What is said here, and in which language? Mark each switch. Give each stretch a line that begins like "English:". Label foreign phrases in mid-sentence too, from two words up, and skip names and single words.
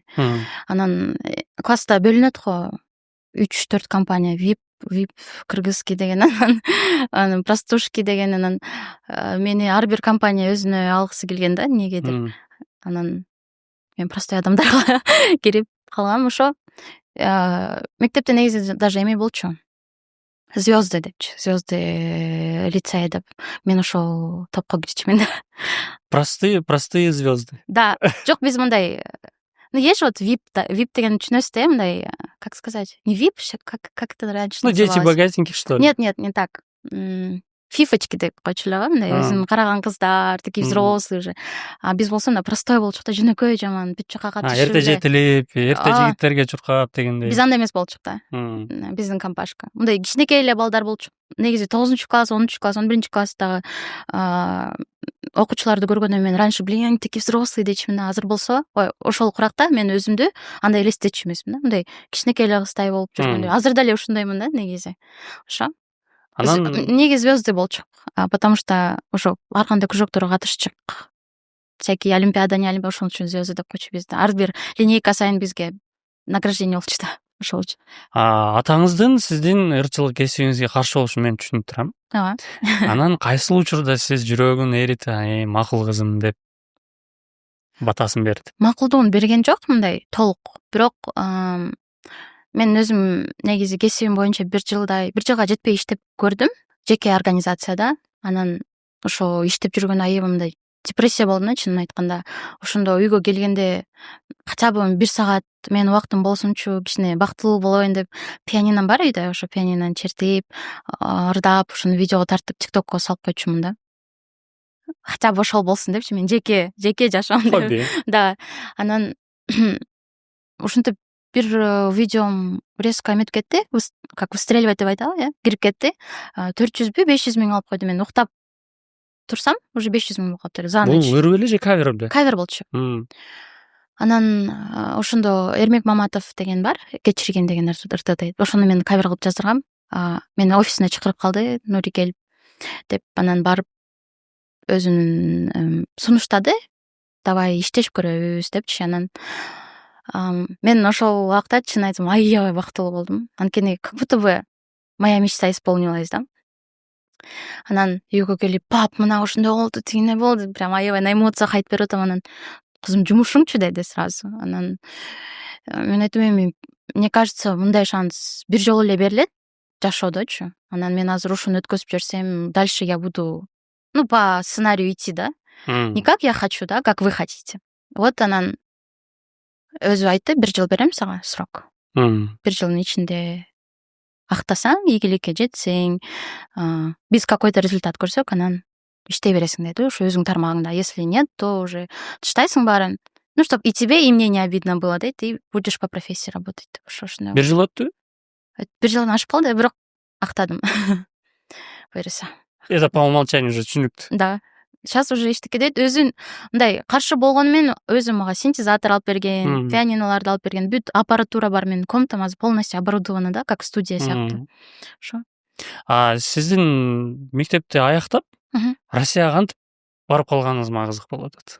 Kyrgyz: Анан класста бөлүнөт го 3-4 компания, VIP кыргызский деген, анан простушки деген, анан мени ар бир компания өзүнө алгысы келген да, негедир. Анан мен простой адамдарга кирип калгам. Ошо мектепте негизи даже эме болчу. Звезды депчи. Звезды лицей деп. Мен ошол топко кирчүмүн да.
Russian: Простые звезды.
Kyrgyz: Да. Жок, биз мындай.
Russian: Есть вот VIP деген түшүнөсүз да, мындай, как сказать, не VIP, как это раньше называлось. Дети богатеньких, что ли? Нет, не так.
Kyrgyz: Фифочки деп койчу эле го, мындай өзүн караган кыздар,
Russian: такие взрослые уже.
Kyrgyz: Биз болсо мына простой болчук да, жөнөкөй жаман, бүт жака катышып. Эрте жетилип, эрте жигиттерге чуркап дегендей. Биз андай эмес болчук да. Биздин компашка. Мындай кичинекей эле балдар болчу. Негизи 9-класс, 10-класс, 11 класстагы окуучуларды көргөндөн мен
Russian: раньше, блин, такие взрослые
Kyrgyz: дечимин. Азыр болсо, ошол куракта мен өзүмдү андай элестетчү эмесмин да. Мындай кичинекей эле кыздай болуп жүргөндөй. Азыр деле ушундаймын да, негизи. Ошо. Неге звезды болчук?
Russian: Потому что
Kyrgyz: ошо ар кандай кружокторго катышчык.
Russian: Всякие олимпиада, не олимпиада,
Kyrgyz: ошон үчүн звезды деп койчу бизди. Ар бир линейка сайын бизге награждение болчу да. Ошол үчүн. Атаңыздын сиздин ырчылык кесибиңизге каршы болушун мен түшүнүп турам. Ооба. Анан кайсыл учурда сиз жүрөгүн ээритип, макул кызым деп батасын берди? Макулдугун берген жок, мындай толук. Бирок мен өзүм негизи кесибим боюнча бир жылга жетпей иштеп көрдүм, жеке организацияда. Анан ошо иштеп жүргөн аябай мындай депрессия болдум, чынын айтканда. Ошондо үйгө келгенде
Russian: хотя бы
Kyrgyz: 1 саат менин убактым болсунчу, кичине бактылуу болоюн деп, пианином бар үйдө, ошо пианинону чертип, ырдап, ошону видеого тартып TikTokко салып койчумун да.
Russian: Хотя бы
Kyrgyz: ошол болсун депчи, мен жеке жашоом деп. Да. Анан ушинтип бир видеом резко эметип кетти,
Russian: как выстреливать
Kyrgyz: деп айтабы, кирип кетти. 400 500 миң алып койду. Мен уктап турсам, уже 500 миң болуп калыптыр.
Russian: За ночь.
Kyrgyz: Бул ыры беле же кавер беле? Кавер болчу. Анан ошондо Эрмек Маматов деген бар, кечирген деген ырды. Ошону мен кавер кылып жаздыргам. Мени офисине чакырып калды, Нури келип деп, анан барып өзүнүн сунуштады. Давай иштешип көрөбүз депчи. Анан мен ошол убакта чын айтсам аябай бактылуу болдум.
Russian: Анткени как будто бы моя мечта исполнилась да.
Kyrgyz: Анан үйгө келип, пап, мына ошондой болду, тигине болду. Прям аябай
Russian: на эмоциях
Kyrgyz: айтып берип атам. Анан кызым жумушуңчу деди сразу. Анан мен айттым,
Russian: мне кажется,
Kyrgyz: мындай шанс бир жолу эле берилет жашоодочу. Анан мен азыр ушуну өткөзүп жүрсөм,
Russian: дальше я буду, по сценарию идти, да. Не как я хочу, да, как вы хотите.
Kyrgyz: Вот анан өзү айтты, 1 жыл берем сага срок. 1 жылдын ичинде актасаң, ийгиликке жетсең, биз
Russian: какой-то результат
Kyrgyz: көрсөк, анан иштей бересиң деди, ушу өзүң тармагыңда.
Russian: Если нет, то уже
Kyrgyz: таштайсың баарын.
Russian: Чтоб и тебе, и мне не обидно было, да, ты будешь по профессии работать.
Kyrgyz: Ошондой. 1 жыл өттү? 1 жылдан ашып калды, бирок актадым. Буюрса.
Russian: Это по умолчанию уже түшүнүктүү.
Kyrgyz: Да.
Russian: сейчас уже
Kyrgyz: эчтеке дейт, өзүн мындай каршы болгону менен өзү мага синтезатор алып берген, пианинолорду алып берген, бүт аппаратура бар, менин комнатам азыр
Russian: полностью оборудовано
Kyrgyz: да,
Russian: как студия
Kyrgyz: сыяктуу. Ошо. Сиздин мектепти аяктап Россияга кантип барып калганыңыз мага кызык болуп атат.